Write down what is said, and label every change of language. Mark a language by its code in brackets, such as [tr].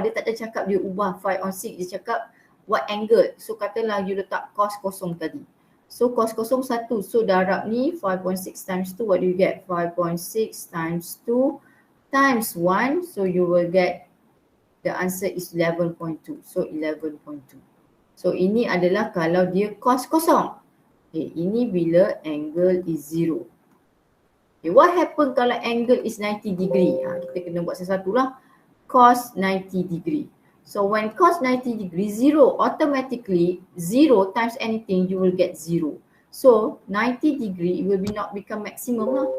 [ms] Dia tak ada cakap dia ubah 5 on 6. Dia cakap [en] what angle. [ms] So katalah you letak cos kosong tadi. So cos kosong 1. [en] So [ms] darab ni [en] 5.6 times 2. What do you get? 5.6 times 2 times 1. So you will get the answer is 11.2. So 11.2. [ms] So ini adalah kalau dia cos kosong. Okay, ini bila angle is 0. [en] Okay, what happen [ms] kalau [en] angle is 90 degree? [ms] Kita kena buat sesuatu lah. Cos 90 degree. [en] So when cos 90 degree 0, automatically 0 times anything you will get 0. So 90 degree it will be not become maximum lah.